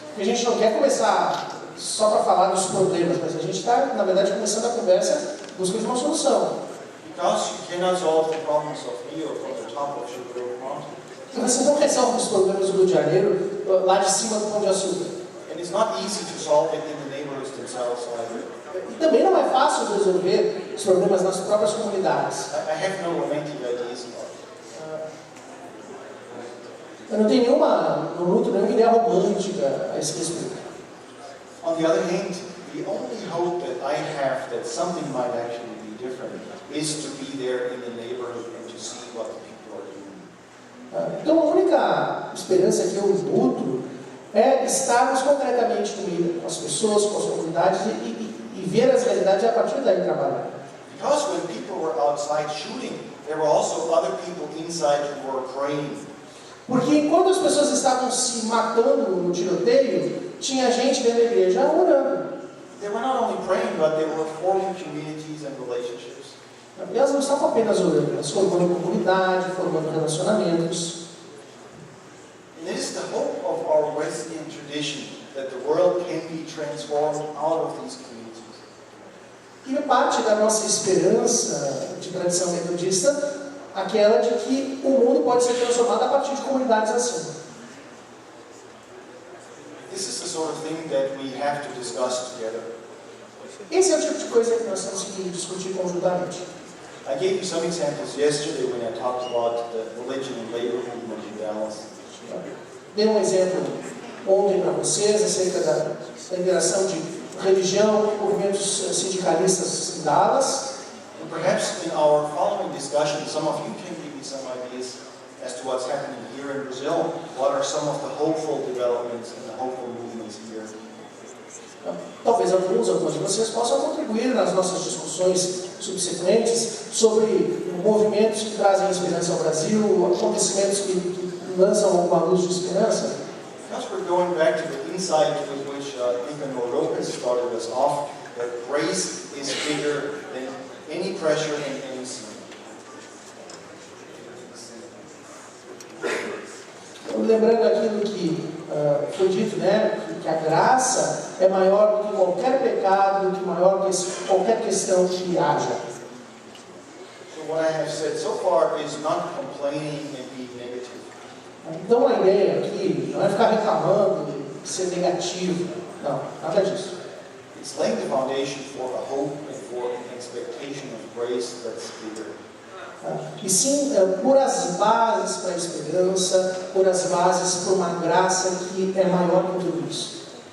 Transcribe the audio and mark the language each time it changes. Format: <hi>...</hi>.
<pt>A gente não quer começar só para falar dos problemas, mas a gente está, na verdade, começando a conversa em busca de uma solução.</pt> <en>Because you cannot solve the problems of Rio from the top of Sugarloaf Mountain.</en> <pt>Você não resolve os problemas do Rio de Janeiro lá de cima do Pão de Açúcar.</pt> <en>And it's not easy to solve it in the neighborhoods themselves either.</en> <pt>E também não é fácil resolver os problemas nas próprias comunidades.</pt> <en>I have no romantic ideas about it.</en> <pt>Eu não tenho nenhuma ideia romântica a esse respeito.</pt> <en>On the other hand, the only hope that I have that something might actually be different is to be there in the neighborhood and to see what the people are doing.</en> <pt>Então, a única esperança que eu nutro é estarmos concretamente com as pessoas, com as comunidades e ver as realidades e a partir daí trabalhar.</pt> <en>Because when people were outside shooting, there were also other people inside who were praying.</en> <pt>Porque enquanto as pessoas estavam se matando no tiroteio, tinha gente dentro da igreja orando.</pt> <en>They were not only praying, but they were forming communities and relationships.</en> <pt>E elas não estavam apenas orando, elas formando comunidade, formando relacionamentos.</pt> <en>And it is the hope of our Wesleyan tradition that the world can be transformed out of these communities.</en> <pt>E parte da nossa esperança de tradição metodista, aquela de que o mundo pode ser transformado a partir de comunidades assim.</pt> <en>This is the sort of thing that we have to discuss together.</en> <pt>Esse é o tipo de coisa que nós temos que discutir conjuntamente.</pt> <en>I gave you some examples yesterday when I talked about the religion and labor movement in Dallas.</en> <pt>Dei um exemplo ontem para vocês acerca da interação de religião e movimentos sindicalistas em Dallas.</pt> <en>And perhaps in our following discussion, some of you can give me some ideas as to what's happening here in Brazil. What are some of the hopeful developments and the hopeful movements here?</en> <pt>Talvez algumas de vocês possam contribuir nas nossas discussões subsequentes sobre movimentos que trazem esperança ao Brasil, acontecimentos que lançam uma luz de esperança.</pt> <en>Because we're going back to the insight with which Nicanor Lopez started us off, that grace is bigger than any pressure and any sin.</en> <pt>Lembrando aquilo que foi dito, né, que a graça é maior do que qualquer pecado, do que maior que qualquer questão que haja.</pt> <en>So what I have said so far is not complaining and being negative.</en> <pt>Então a ideia aqui não é ficar reclamando e ser negativo, não, nada disso.</pt> <en>It's laying the foundation for a hope and for an expectation of grace that's bigger.</en> <pt>E sim, por as bases para a esperança, por as bases para uma graça que é maior que tudo isso.</pt>